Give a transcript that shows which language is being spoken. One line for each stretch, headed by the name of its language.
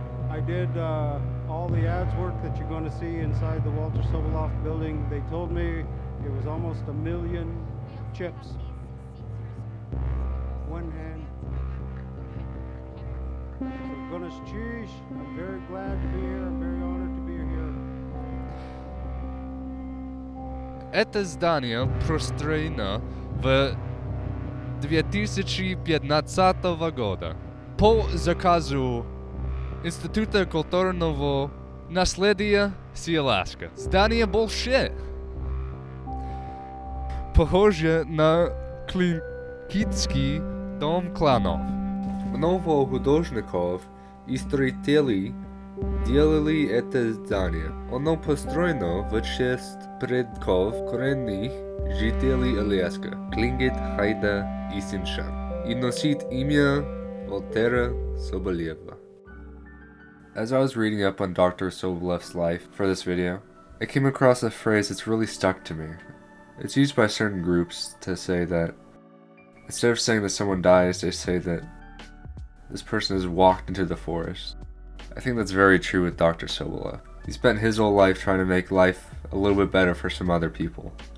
English: I did all the ads work that you're going to see inside the Walter Soboleff building. They told me it was almost 1 million chips. One hand. So goodness cheese, I'm very glad to be here. I'm very honored to be here.
Russian: Это здание построено в 2015 года по заказу Института культурного наследия Аляска. Здание большое. Похоже на клинический дом кланов. Много художников и строителей делали это здание. Оно построено в честь предков коренных жителей Аляски, Тлингит, Хайда и Синшан, и носит имя Валтера Соболева.
English: As I was reading up on Dr. Soboleff's life for this video, I came across a phrase that's really stuck to me. It's used by certain groups to say that instead of saying that someone dies, they say that this person has walked into the forest. I think that's very true with Dr. Soboleff. He spent his whole life trying to make life a little bit better for some other people.